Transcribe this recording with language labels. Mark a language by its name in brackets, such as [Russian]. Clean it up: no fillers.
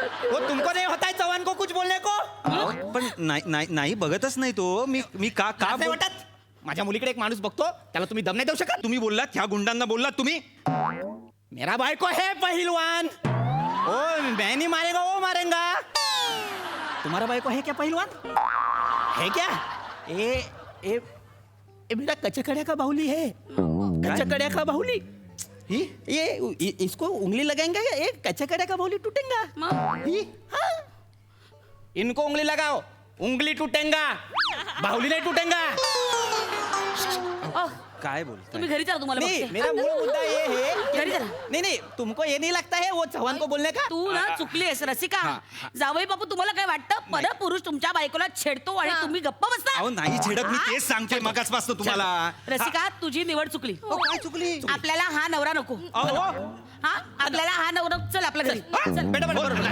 [Hindi] वो तुमको नहीं होता है चौहान को कुछ बोलने को? [Marathi] पण नाही बघतच नाही तो. मी का नाही बोल- वाटत. माझ्या मुलीकडे एक माणूस बघतो त्याला तुम्ही दम नाही देऊ शकत? तुम्ही बोललात ह्या गुंडांना बोललात तुम्ही. [Hindi] मेरा भाई को है पहलवान. ओ मैं नहीं मारेगा वो मारेगा. तुम्हारा भाई को है क्या पहलवान? है क्या? ए मेरा कचकड़िया का बाहुली है. कचकड़िया का बाहुली. ये इसको उंगली लगाएंगे ये कचकड़िया का बाहुली टूटेगा. हाँ. इनको उंगली लगाओ उंगली टूटेगा बाहुली नहीं टूटेगा. [Marathi] काय बोलताय? तुम्ही घरी जा तुम्हाला [Hindi] नहीं [Marathi] बघते. [Hindi] मेरा मूल मुद्दा ये है [Marathi] घरी चला. [Hindi] नहीं तुमको ये नहीं लगता है वो चौहान को बोलने का? [Marathi] तू ना चुकलीस रसिका. जावई बापू तुम्हाला काय वाटतं परत पुरुष तुमच्या बायकोला छेडतो आणि तुम्ही गप्प बसता? अहो नाही छेडत. मी तेच सांगतोय मगाचपासून तुम्हाला. रसिका तुझी निवड चुकली. अहो, काय चुकली? आपल्याला हा नवरा नको. अहो, हा आपल्याला हा नवरा चल आपल्या घरी. चल. बेटा बेटा बरोबर नाही,